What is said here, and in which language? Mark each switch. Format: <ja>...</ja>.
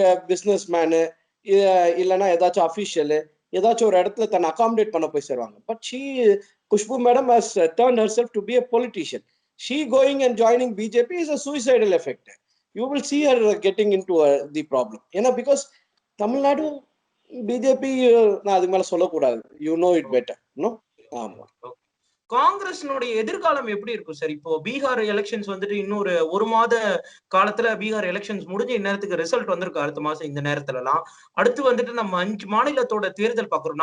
<ta>Business menu இல்லைன்னா ஏதாச்சும் official ஏதாச்சும் ஒரு இடத்துல தன்னை அகாமடேட் பண்ண போய் சேருவாங்க.</ta> <en>But Khushbu madam has turned herself to be a politician. She going and joining BJP is a suicidal effect. You will see her getting into the problem.</en> <ta>ஏன்னா பிகாஸ் தமிழ்நாடு பிஜேபி நான் அதுக்கு மேல சொல்லக்கூடாது.</ta> <en>You know it better. No. ஆமா.</en> <ta>காங்கிரஸினுடைய எதிர்காலம் எப்படி இருக்கும் sir? இப்போ பீகார் எலெக்ஷன்ஸ் வந்துட்டு இன்னொரு 1 மாத காலத்துல பீகார் எலெக்ஷன்ஸ் முடிஞ்சு இந்நேரத்துக்கு ரிசல்ட் வந்திருக்கு. அடுத்த மாசம் இந்த நேரத்துல எல்லாம் அடுத்து வந்துட்டு நம்ம 5 மாநிலத்தோட தேர்தல் பாக்குறோம்.</ta>